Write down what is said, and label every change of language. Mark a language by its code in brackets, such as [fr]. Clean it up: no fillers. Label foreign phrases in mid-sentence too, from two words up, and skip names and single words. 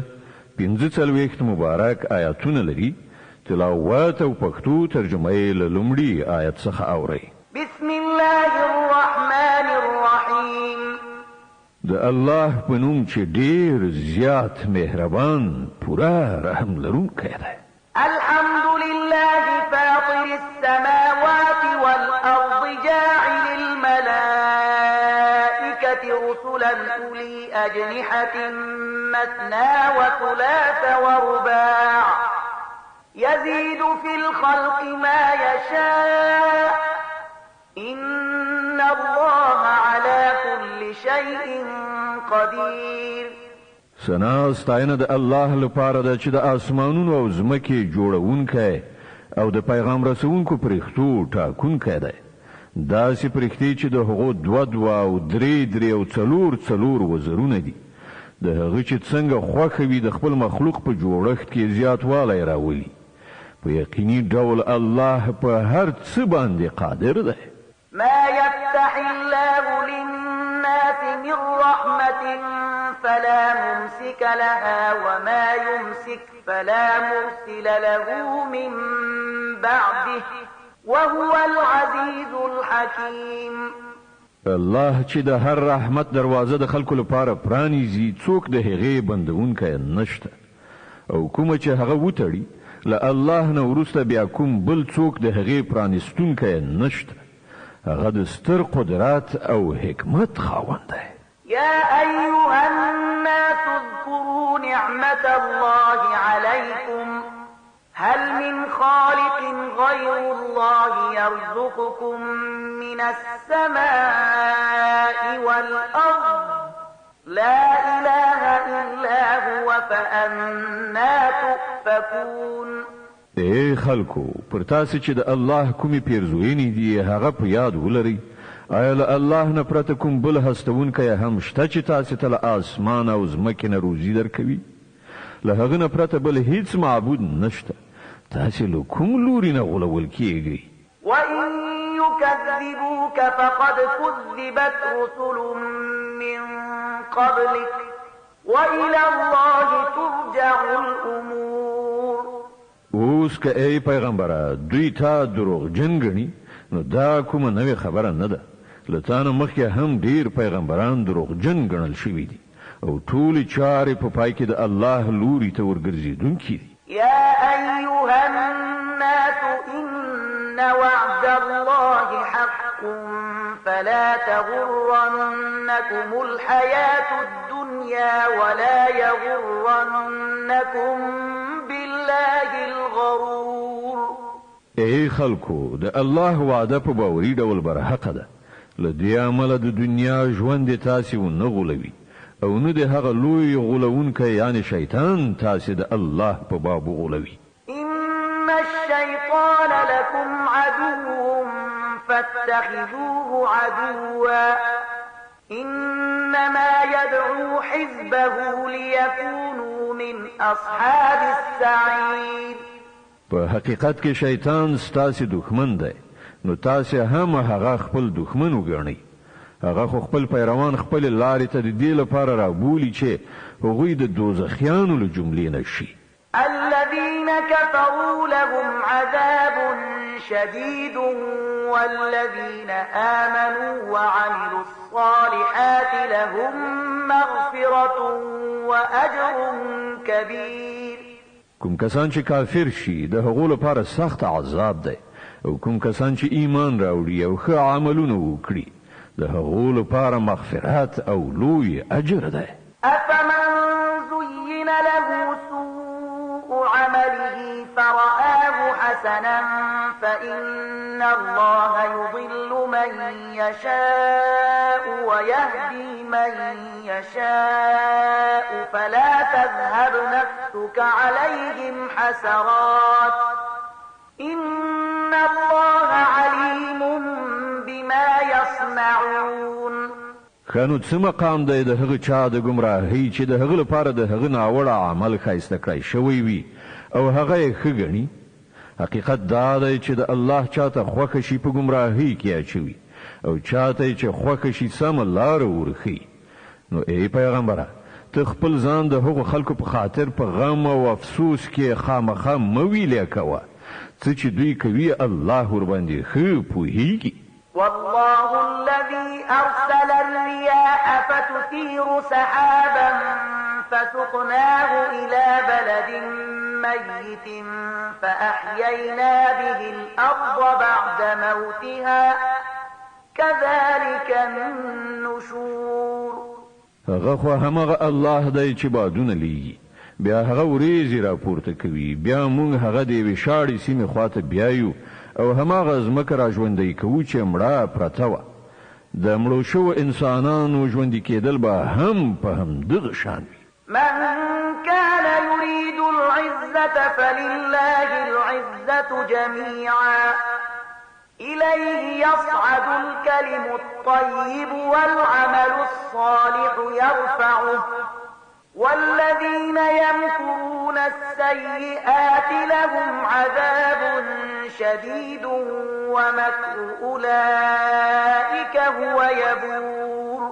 [ps] 45 مبارک آیاتونه لري. تلاوت او پښتو ترجمه یې له لومړي آیت څخه اورئ. [ar] بسم الله الرحمن الرحیم. [ps] د الله په نوم چې ډېر زیات مهربان پوره رحم لرونکی دی. [ar] الحمد لله فاطر السماوات والأرض جاعل الملائكة رسلا أولي أجنحة مثنى وثلاث ورباع يزيد في الخلق ما يشاء إن الله على كل شيء قدير. [ps] ثنا ستاینه د الله لپاره ده چې د اسمانونو او ځمکې جوړونکی او د پیغام رسونکو پرښتو ټاکونکی دی. داسې پرښتې چې د هغو دوه او درې او څلور وزرونه دي. د هغه چې څنګه خوښه وي د خپل مخلوق په جوړښت کې زیاتوالی راولي. په یقیني ډول الله په هر څه باندې قادر دی. [ar] ما يفتح الله للناس من رحمة فلا ممسك لها وما يمسك فلا مرسل له من بعده وهو العزيز الحكيم. [ps] الله چې د هر رحمت دروازه د خلکو لپاره پرانیزي څوک د هغې بندونکی نشته او کومه چې هغه وتړي له الله نه وروسته بیا کوم بل څوک د هغې پرانیستونکی نشته. هغه د ستر قدرت او حکمت خاوند دی. [ar] يا أيها الناس اذكروا نعمة الله عليكم هل من خالق غير الله يرزقكم من السماء والأرض لا إله إلا هو فأنا تؤفكون. [ps] اے خلکو پر تاسو چې د الله کومې پیرزوینې دي هغه په یاد ولرئ. آیا له الله نه پرته کوم بل هستونکی هم شته چې تاسو ته له اسمان او ځمکې نه روزي درکوي؟ له هغه نه پرته بل هیڅ معبود نشته. تاسو له کوم لوري نه غولول کیږئ؟ [ar] وإن يكذبوك فقد كذبت رسل من قبلك وإلى الله ترجع الأمور. [ps] اوس که ای پیغمبره دوی تا دروغجن ګڼي نو دا کومه نوې خبره نه ده. له تا نه مخکې هم ډېر پیغمبران دروغجن ګڼل شوي دي او ټولې چارې په پای کې د الله لوري ته ورګرځېدونکي دي. [ar] يا أيها الناس إن وعد الله حق فلا تغرنكم الحياة الدنيا ولا يغرنكم بالله الغرور. [ps] ای خلکو د الله وعده په باوري ډول برحقه ده. له دې عمله د دنیا ژوند تاسې ونه غولوي او نه د هغه لوی غولونکی یعنی شیطان تاسې د الله په باب غولوي. [ar] إن الشيطان لكم عدو فاتخذوه عدوا إنما يدعو حزبه ليكونوا من أصحاب السعير. [ps] په حقیقت کې شیطان ستاسې دښمن دی نو تاسې هم هغه خپل دښمن وګڼئ. هغه خو خپل پیروان خپل لارې ته د دې لپاره رابولي چې هغوی د دوزخیانو له جملې نه شي. [ar] الذين كفروا لهم عذاب شديد والذين آمنوا وعملوا الصالحات لهم مغفرة وأجر كبير. [ps] کوم کسان چې کافر شي د هغو لپاره سخت عذاب دی او کوم کسان چې ایمان راوړي او ښه عملونه وکړي د هغو لپاره مغفرت او لوی اجر دی. [ar] أفمن زين له سوء عمله فرآه حسنا فإن الله يضل من يشاء ويهدي من يشاء فلا تذهب نفسك عليهم حسرات إن الله عليم بما يصنعون. [ps] خانو څه مقام دی د هغه چا د ګمراهۍ چې د هغه لپاره د هغه ناوړه عمل ښایسته کړی شوی وي او هغه یې ښه ګڼي. حقیقت دا دی چې د الله چاته خوښه شي په ګمراهۍ کې اچوي او چاته چې خوښه شي سمه لاره ورښي. نو ای پیغمبره ته خپل ځان د هغو خلکو په خاطر په غم او افسوس کې خامخا مه ویلې کوه. څه چې دوی کوي الله ورباندې ښه پوهیږي. [ar] والله الذي أرسل الرياح فتثير سحابا فسقناه إلى بلد ميت فأحيينا به الأرض بعد موتها كذلك النشور. [ps] هغه خو همغه الله دی چې بادونه لیږي بیا هغه وریځې راپورته کوي بیا موږ هغه د یوې شاړې سیمې خواته بیایو او هماغه ځمکه را ژوندی کوو چې مړه پرته وه. د مړو شوو انسانانو ژوندي کېدل به هم په همدغه شان وي. [ar] من كان يريد العزة فلله العزة جميعا إليه يصعد الكلم الطيب والعمل الصالح يرفعه والذين يمكرون السيئات لهم عذاب شديد ومكر أولئك هو يبور.